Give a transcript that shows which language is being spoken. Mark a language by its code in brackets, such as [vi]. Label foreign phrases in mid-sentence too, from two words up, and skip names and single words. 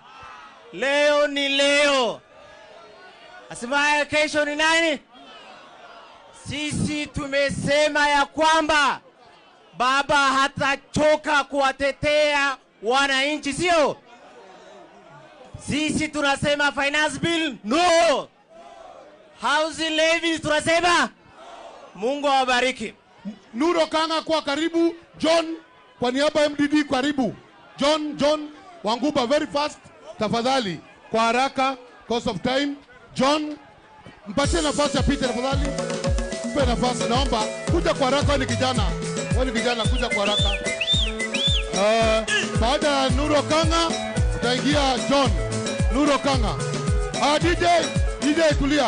[sw] Leo ni leo. Asimaye kesho ni nani? Sisi tumesema ya kwamba baba hatachoka kuwatetea wananchi, sio? Sisi tunasema [en] finance bill no. Housing levies [sw] tunasema. Mungu awabariki. Nuro Kanga kwa karibu. John kwa niaba ya MDD karibu. John Wanguba, [en] very fast [sw] tafadhali, kwa haraka, [en] cost of time. [sw] John, mpatie nafasi ya Peter tafadhali. Mpe nafasi, naomba kuja kwa haraka. Wewe ni kijana, kuja kwa haraka. Baada ya Nuro Kanga utaingia John. Nuro Kanga. DJ tulia.